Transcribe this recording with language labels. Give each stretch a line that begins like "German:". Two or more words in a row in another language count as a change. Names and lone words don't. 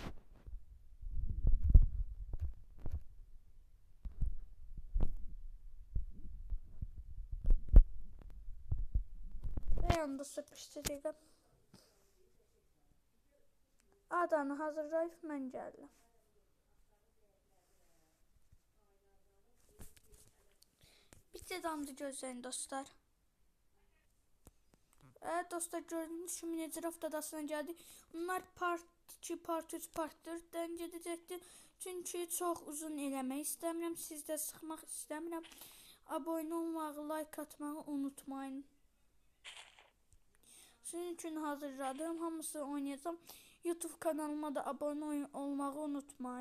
Turkish: Yanında sıkıştıracağım.
Azerbaijani: Adanı hazırlayıp mən gəldim. Bir damcı gözləyin dostlar.
Turkish: Evet dostlar, gördüğünüz kimi Minecraft adasına geldik.
Azerbaijani: Bunlar part 2, part 3, part 4'dən gedəcəkdir. Çünki çox uzun eləmək istəmirəm, sizdə sıxmaq istəmirəm. Abone olmağı, like atmağı unutmayın. Sizin üçün hazırladım, hamısı oynayacağım. YouTube kanalıma da abone olmağı unutmayın.